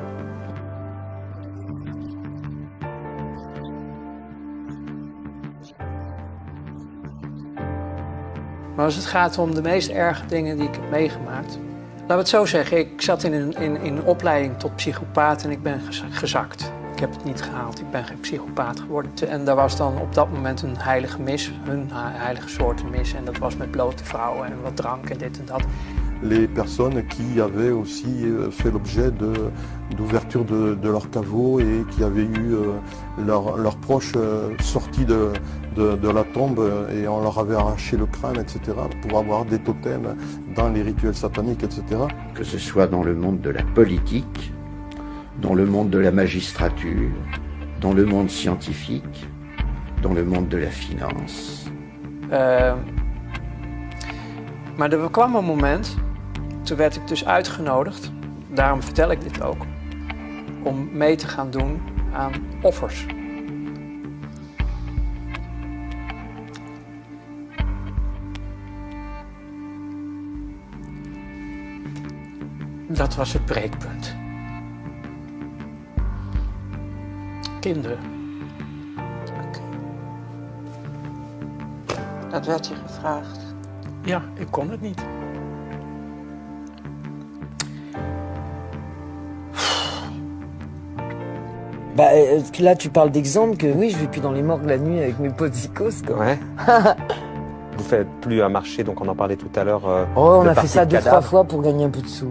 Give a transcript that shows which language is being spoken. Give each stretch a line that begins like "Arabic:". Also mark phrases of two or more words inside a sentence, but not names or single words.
Dutch: Maar als het gaat om de meest erge dingen die ik heb meegemaakt... Laten we het zo zeggen, ik zat in een opleiding tot psychopaat en ik ben gezakt. Ik heb het niet gehaald, ik ben geen psychopaat geworden. En daar was dan op dat moment een heilige mis, een heilige soort mis. En dat was met blote vrouwen en wat drank en dit en dat.
French: Les personnes qui avaient aussi fait l'objet d'ouverture de leur caveau et qui avaient eu leurs proches sortis de la tombe et on leur avait arraché le crâne, etc. pour avoir des totems dans les rituels sataniques, etc. Que ce soit dans le monde de la politique, dans le monde de la magistrature, dans le monde scientifique, dans le monde de la finance.
Dutch: Maar er kwam een moment, toen werd ik dus uitgenodigd, daarom vertel ik dit ook, om mee te gaan doen aan offers. Dat was het breekpunt. Kinderen. Okay. Dat werd je gevraagd? Ja, ik kon het niet.
French: Bah là tu parles d'exemple que oui je vais plus dans les morgues la nuit avec mes potes zikos quoi. Ouais. Vous faites plus un marché, donc on en parlait tout à l'heure. Oh on a fait ça 2-3 fois pour gagner un peu de sous.